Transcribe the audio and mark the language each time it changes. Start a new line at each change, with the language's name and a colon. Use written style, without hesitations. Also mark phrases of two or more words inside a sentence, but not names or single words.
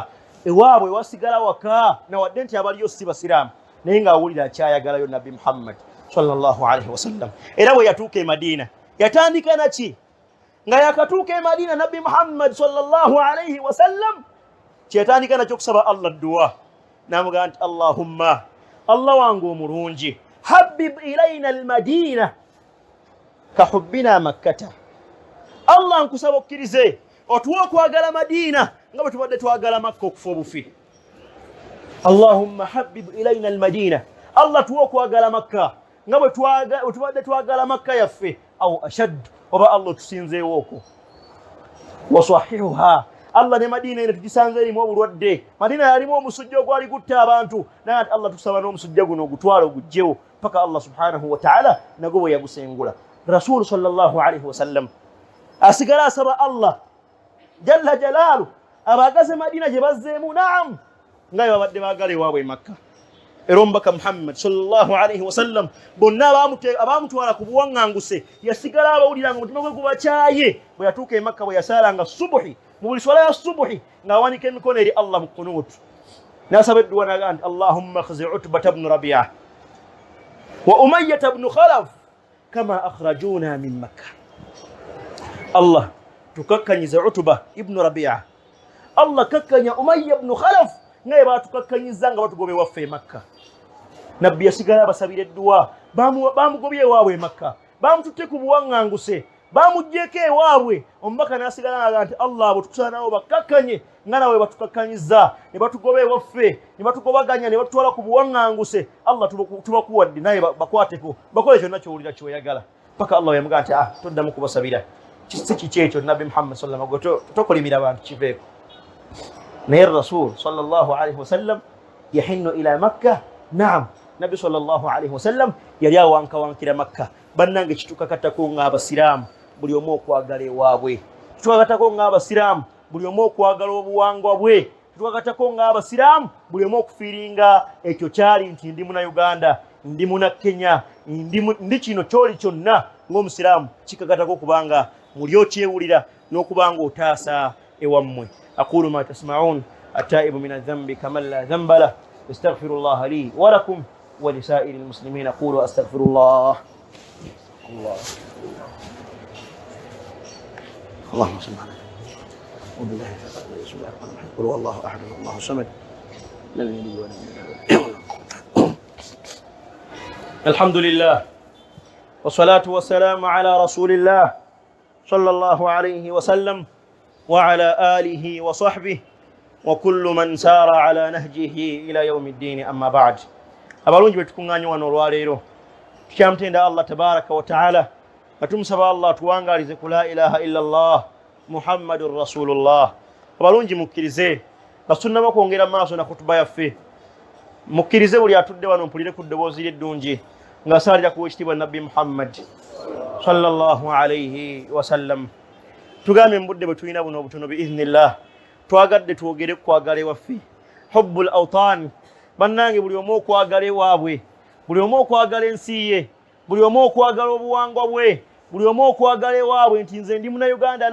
Ganda: Ewaabwe wasigala waka nawadde nti abaliyo si basiraamu, naye ng'awulira akyayagalayo Nabbi Muhammad
Arabic: صلى الله عليه وسلم.
Ganda: Era bwe yatuuka e Madiina yatandika naki? Nga yakatuuka e Madiina Nabbi Muhammad
Arabic: صلى الله عليه وسلم
Ganda: kyetandika nakyo kusaba Allah dua, n'amugamba nti Allahumma, Allah wange omulungi,
Arabic: حبب إلينا المدينة كحبنا مكة.
Ganda: Allah nkusaba okkirize otuwa okwagala Madiina nga bwe tubadde twagala Makka okufa obufi.
Arabic: اللهم حبب إلينا المدينة,
Ganda: Allah tuwa okwagala Makka nga bwe tubadde twagala Makka yaffe,
Arabic: أو أشد,
Ganda: oba Allah tusinzeewo okwo. Wasahihuha, Allah ne Madiina eno tugisanze erimu obulwadde. Madiina yalimu omusujja ogwali gutta abantu, naye ati Allah tusaba n'omusujja guno ogutwala ogugjewo paka
Arabic: الله سبحانه وتعالى
Ganda: nagwo bwe yagusengula.
Arabic: رسول صلى الله عليه وسلم
Ganda: asigala asaba
Arabic: الله جل جلاله
Ganda: abagaze Madiina gye bazzeemu, naam, nga bwe babadde baagala ewaabwe Makka. Era omubaka Muhammad
Arabic: صلى الله عليه وسلم
Ganda: bonna abaamutwala ku buwaŋŋanguse yasigala abawulira nga omutima gwe gubakyaye. Bwe yatuuka e Makka bwe yasaalanga subuhi, mu buli swala ya subuhi ng'awanika emikono eri Allah mu kunuutu, n'asaba edduwa n'agamba nti
Arabic: اللهم أخز عتبة بن ربيعة وأمية بن خلف كما أخرجونا من مكة.
Ganda: Allah tukakkanyiza Utba ibnu Rabi'a, Allah kakkanya Umayya bnu Khalaf ngaye batukakkanyiza nga batugobye waffe e Makka. Nabbi yasigala abasabira edduwa, bamugobye ewaabwe e Makka, bamututte ku buwaŋŋanguse, bamuggyeko ewaabwe. Omubaka n'asigala n'agamba nti Allah abo tukusaba nabo bakkakkanye nga nawe batukakkanyiza, ne batugoba ewaffe, ne batugobaganya, ne batutwala ku buwaŋŋanguse. Allah tubakuwadde naye bakwateko, bakole kyonna ky'owulira ky'oyagala. Paka Allah yamugamba nti toddamu kubasabira, si kiki ekyo Nabbi Muhammad
Arabic: صلى الله عليه وسلم
Ganda: tokolimira abantu kiveeko. Naye
Arabic: رسول صلى الله عليه وسلم يحن إلى مكة,
Ganda: naam, Nabbi
Arabic: صلى الله عليه وسلم
Ganda: yali awankawankira Makka. Bannange kitukakatako ng'abasiraamu buli omu okwagala ewaabwe, kitukakatako ng'abasiraamu buli omu okwagala obuwangwa bwe, kitukakatako ng'abasiraamu buli omu okufiiringa ekyo kyali nti ndi muna Uganda, ndi muna Kenya, ndi kino kyoli kyonna ng'omusiraamu. Kikakatako kubanga muli okyewulira n'okubanga otaasa ewammwe.
Arabic: أقول ما تسمعون التائب من الذنب كمن لا ذنب له أستغفر الله لي ولكم ولسائر المسلمين. أقول أستغفر الله. اللهم صل على وبالله بسم الله الرحمن الرحيم قل هو الله احد الله الصمد لم يلد ولم يولد. الحمد لله والصلاة والسلام على رسول الله صلى الله عليه وسلم وعلى آله وصحبه وكل من سار على نهجه إلى يوم الدين. أما بعد
Ganda: abalungi betukunganya wano olwaleero tukyamutenda
Arabic: الله تبارك وتعالى
Ganda: atumusaba Allah tuwangalize ku
Arabic: لا إله إلا الله محمد رسول الله.
Ganda: abalungi mukkirize basunnama kwongera maaso na kutuba yaffe, mukkirize buli atudde wano mpulire ku ddoboozi ly'eddungi nga saalira ku ekitiibwa Nabbi Muhammad
Arabic: صلى الله عليه وسلم.
Ganda: tugambe mbudde bwe tulina buno obutono biiznillah twagadde twogere kwagala ewaffe
Arabic: حب الأوطان.
Ganda: bannange buli omu okwagala ewaabwe, buli omu okwagala ensi ye, buli omu okwagala obuwangwa bwe, buli omu okwagala ewaabwe nti nze ndi Munnayuganda.